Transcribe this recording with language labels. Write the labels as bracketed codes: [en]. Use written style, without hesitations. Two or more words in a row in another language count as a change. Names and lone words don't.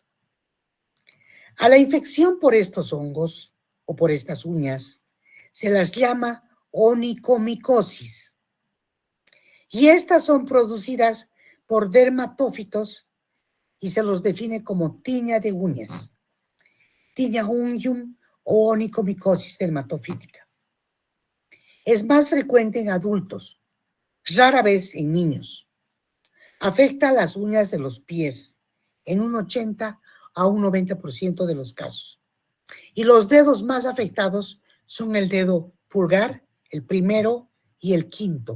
[es] A la infección por estos hongos o por estas uñas se las llama onicomicosis. Y estas son producidas por dermatófitos y se los define como tiña de uñas, tiña unguium o onicomicosis dermatofítica. Es más frecuente en adultos, rara vez en niños. Afecta las uñas de los pies en un 80 a un 90% de los casos. Y los dedos más afectados son el dedo pulgar, el primero y el quinto.